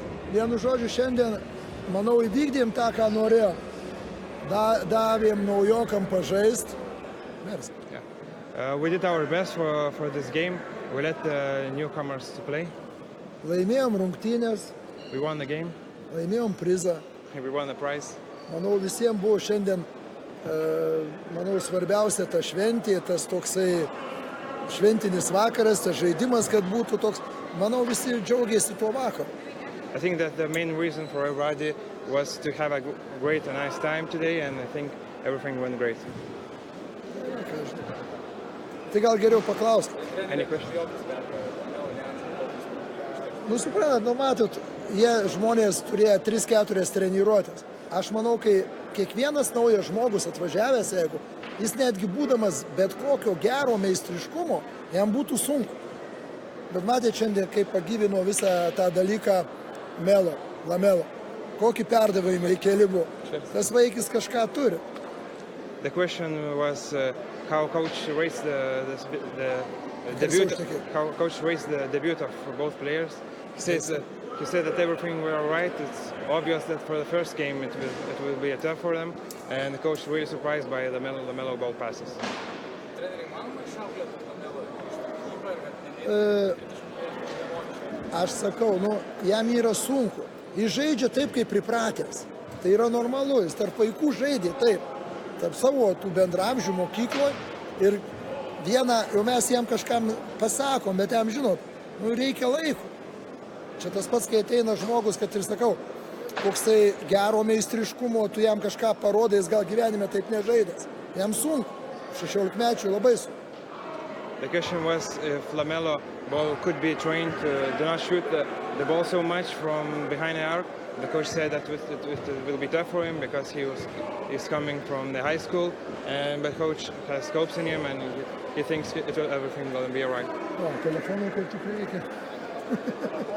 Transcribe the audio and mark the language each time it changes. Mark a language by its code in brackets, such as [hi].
[lt] Vienu žodžiu, šiandien, manau, įvykdėm tą, ką norėjom. Davėm naujokam pažaist. [en] We did our best for this game. We let the newcomers to play. [lt] Laimėjom rungtynės. [en] We won the game. [lt] Laimėjom prizą. [en] We won the prize. [lt] Manau, visiems buvo šiandien, manau, svarbiausia ta šventė, tas toksai šventinis vakaras, tas žaidimas, kad būtų toks. Manau, visi džiaugiasi tuo vakaru. [en] I think that the main reason for everybody was to have a great and nice time today, and I think everything went great. [lt] Tai gal geriau paklausk. [en] Any questions? [lt] Nu, suprantat, nu matot, jie žmonės turėjo 3-4 treniruotės. Aš manau, kai kiekvienas naujas žmogus atvažiavęs, jeigu jis netgi būdamas bet kokio gero meistriškumo, jam būtų sunku. Bet matėte šiandien, kaip pagyvino visą tą dalyką Lamelo. Kokį perdavimą įkeli buvo. Tas vaikis kažką turi. [en] The question was how coach raised the debut. How coach raised the debut of both players. He said that everything were all right. It's obvious that for the first game it will be tough for them, and the coach really surprised by the Melo ball passes. [lt] Aš sakau, nu, jam yra sunku. Jis žaidžia taip, kaip pripratęs. Tai yra normalu, jis tarp vaikų žaidė taip. Tarp savo tų bendramžių mokykloje ir vieną, jau mes jam kažkam pasakom, bet jam žinot, nu, reikia laiko. Čia tas pats, kai ateina žmogus, kad ir sakau, koksai gero meistriškumo, tu jam kažką parodai, jis gal gyvenime taip nežaidęs. Jam sunku, 16-mečių labai sunku. [en] The question was if Lamelo ball could be trained to do not shoot the ball so much from behind the arc. The coach said that it will be tough for him because he's coming from the high school, and the coach has scopes in him, and he thinks everything will be all right. [lt] Telefonai kaip tik reikia.